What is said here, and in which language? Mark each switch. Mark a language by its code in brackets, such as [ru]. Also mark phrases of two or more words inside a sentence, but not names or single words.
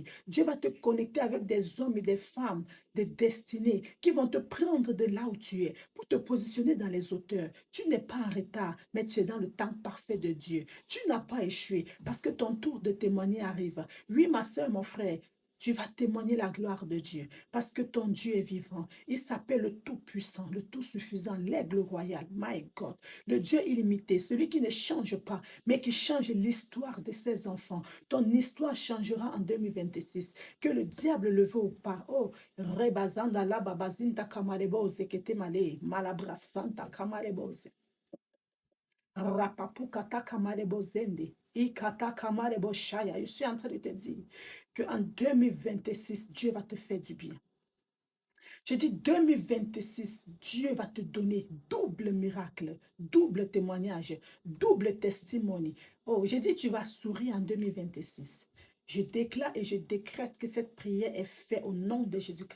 [fr] Dieu va te connecter avec des hommes et des femmes, des destinées qui vont te prendre de là où tu es pour te positionner dans les hauteurs. Tu n'es pas en retard, mais tu es dans le temps parfait de Dieu. Tu n'as pas échoué parce que ton tour de témoigner arrive. Oui, ma soeur, mon frère, tu vas témoigner la gloire de Dieu parce que ton Dieu est vivant. Il s'appelle le Tout-Puissant, le Tout-Suffisant, l'Aigle royal. [en] My God, [fr] le Dieu illimité, celui qui ne change pas, mais qui change l'histoire de ses enfants. Ton histoire changera en 2026. Que le diable le veut ou pas. Oh, rebazanda la babazinta kamareboze kete male, malabrasanta kamareboze. Rapapukata kamarebozende. Ikata kamareboshaya. Je suis en train de te dire qu'en 2026, Dieu va te faire du bien. Je dis 2026, Dieu va te donner double miracle, double témoignage, double testimony. Oh, j'ai dit tu vas sourire en 2026. Je déclare et je décrète que cette prière est faite au nom de Jésus-Christ.